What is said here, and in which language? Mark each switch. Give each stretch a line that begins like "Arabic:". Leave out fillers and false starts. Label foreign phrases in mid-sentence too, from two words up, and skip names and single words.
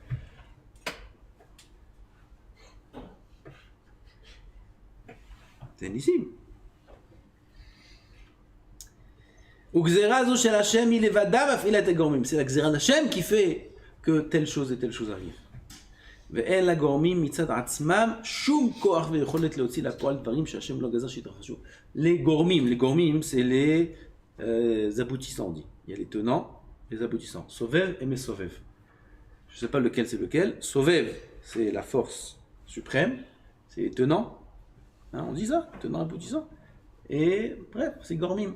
French: C'est ici. C'est la xéra d'Hachem qui fait que telle chose et telle chose arrive.
Hebrew: ואין לגורמים מצד עצמם שום כוח ויכולת להוציא לפועל דברים שהשם לא גזר שיתרחשו.
French: Les gormim, c'est les aboutissants, on dit. Il y a les tenants, les aboutissants. Sovev et Mesovev. Je ne sais pas lequel c'est lequel. Sovev, c'est la force suprême, c'est les tenants. Hein, on dit ça, tenants, aboutissants. Et bref, c'est gormim.